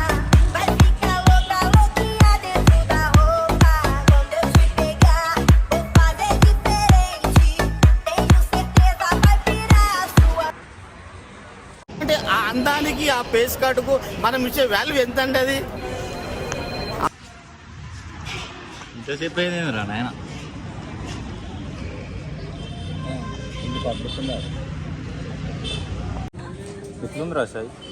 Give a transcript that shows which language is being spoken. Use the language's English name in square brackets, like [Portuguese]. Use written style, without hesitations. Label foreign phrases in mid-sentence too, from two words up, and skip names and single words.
[Portuguese] Vai ficar louca, louquinha dentro da roupa. Quando eu te pegar, vou fazer diferente. Tenho certeza vai virar a sua. [Telugu] అంటే ఆ అందానికి, ఆ [English] face cardku [Telugu] మనం ఇచ్చే వాల్యూ ఎంత అండి? అది ఇంతసేపు అయింది రా నాయన. ఎట్లుందిరా సాయి?